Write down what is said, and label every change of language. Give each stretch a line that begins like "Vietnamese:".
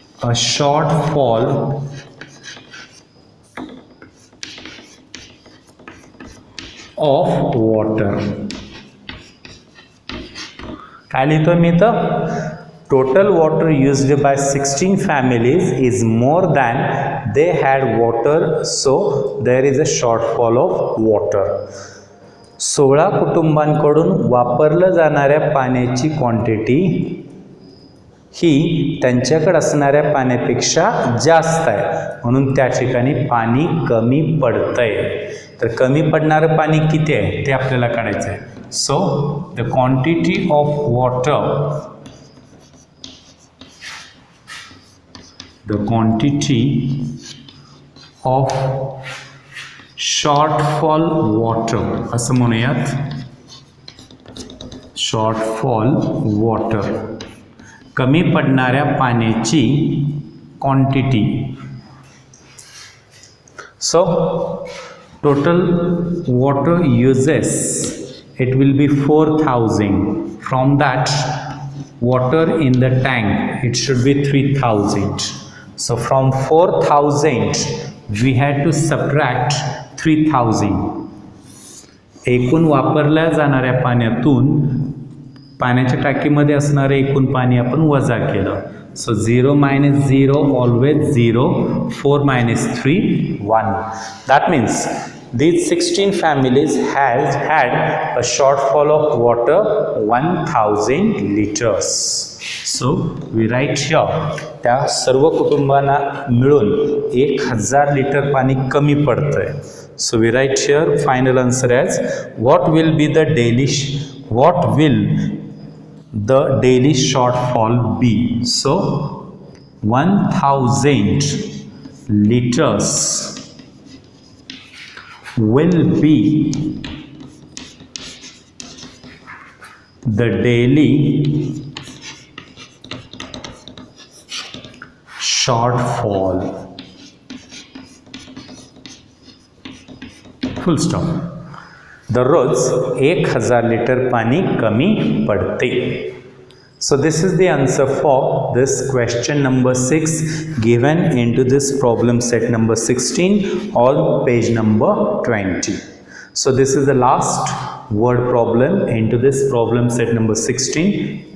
English: a shortfall of water.
Marathi: काय लिहितो मी तर
English: total water used by 16 families is more than they had water, so there is a shortfall of water.
Marathi: 16 कुटुंबांकडून वापरलं जाणाऱ्या पाण्याची quantity ही त्यांच्याकडे असणाऱ्या पाण्यापेक्षा जास्त आहे, म्हणून त्या ठिकाणी पाणी कमी पडतंय. तर कमी पडणारं पाणी किती आहे ते आपल्याला काढायचं आहे.
English: so the quantity of water, the quantity of shortfall water
Marathi: असं म्हणूयात.
English: shortfall water
Marathi: कमी पडणाऱ्या पाण्याची quantity.
English: so total water uses, it will be 4000. from that water in the tank it should be 3000. So from 4000 we had to subtract 3000.
Marathi: एकूण वापरल्या जाणाऱ्या पाण्यातून पाण्याच्या टाकीमध्ये असणारे एकूण पाणी आपण वजा केलं.
English: So 0 minus 0 always 0, 4 minus 3 1. That means these 16 families has had a shortfall of water 1000 liters. So we write here
Marathi: त्या सर्व कुटुंबांना मिळून 1000 लिटर पाणी कमी पडतंय.
English: So we write here final answer as what will the daily shortfall be. So 1000 liters will be the daily shortfall. Full stop.
Marathi: दररोज 1000 litre पाणी कमी पडते.
English: So this is the answer for this question number 6 given into this problem set number 16 on page number 20. So this is the last word problem into this problem set number 16.